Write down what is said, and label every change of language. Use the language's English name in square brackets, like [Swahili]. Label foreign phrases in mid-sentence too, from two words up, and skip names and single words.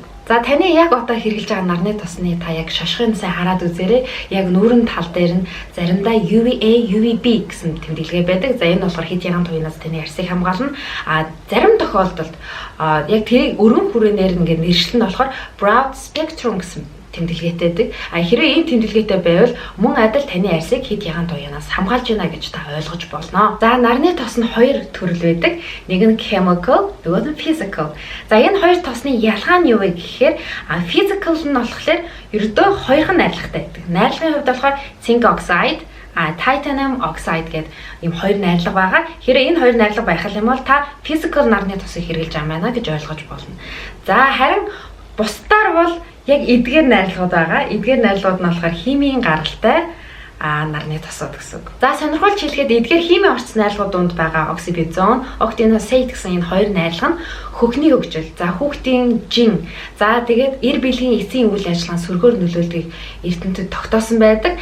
[Mongolian] За таны яг одоо хэрэглэж байгаа нарны тосны та яг шошгын сайн хараад үзээрэй. Яг нүүрэн тал дээр нь заримдаа UVA, UVB гэсэн тэмдэглэгээ байдаг. За энэ болохоор хит ягаан туяанаас таны арьсыг хамгаална. Зарим тохиолдолд яг тэрийг өргөн хүрээнээр ингээд нэршлэн болохоор [English] broad spectrum [Mongolian] гэсэн тэмдэглэгээтэй байдаг. Хэрвээ ийм тэмдэглэгээтэй байвал мөн адил таны арьсыг хит ягаан туяанаас хамгаалж байна гэж та ойлгож болно. За нарны тос нь хоёр төрөл байдаг. Нэг нь chemical, нөгөө нь physical. За энэ хоёр тосны ялгаа нь юу вэ гэхээр physical нь болохоор ердөө хоёрхан найрлагатай байдаг. Найрлагын хувьд болохоор [English] zinc oxide, titanium oxide [Mongolian] гэдэг ийм хоёр найрлага байгаа. Хэрвээ энэ хоёр найрлага байх юм бол та physical нарны тосыг хэрэглэж байгаа гэж ойлгож болно. За харин бусдаар бол яг эдгээр найрлагууд байгаа. Эдгээр найрлагууд нь болохоор химийн гаралтай нарны тосууд гэсэн үг. За сонирхолж хэлэхэд эдгээр химийн орц найрлагууд донд байгаа оксибензон, октиносейт гэсэн энэ хоёр найрлага нь хөхний хөгжил, за хүүхдийн жин, за тэгээд эр биелийн эцсийн үйл ажиллагаанд сөргөөр нөлөөлдгийг эрдэмтэд тогтоосон байдаг.